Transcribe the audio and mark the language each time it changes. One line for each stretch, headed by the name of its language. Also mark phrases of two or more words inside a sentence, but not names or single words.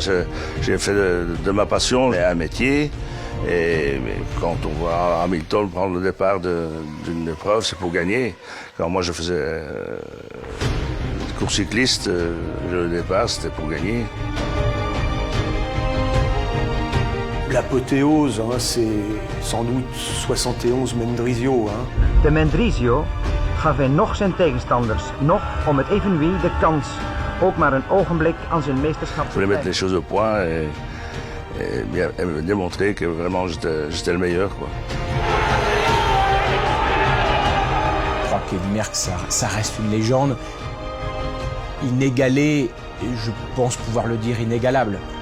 French: J'ai fait de ma passion un métier. Et quand on voit Hamilton prendre le départ d'une épreuve, c'est pour gagner. Quand moi je faisais cours cycliste, le départ c'était pour gagner. L'apothéose, hein, c'est sans doute 71 Mendrisio. Hein.
Dutch: De Mendrisio gaf hij nog zijn tegenstanders, nog om het evenwicht de kans, ook maar een ogenblik aan zijn meesterschap te
French: Je voulais mettre les choses au point et bien démontrer que vraiment j'étais le meilleur, quoi. Je crois qu'Eddy Merckx, ça reste une légende inégalée, et je pense pouvoir le dire inégalable.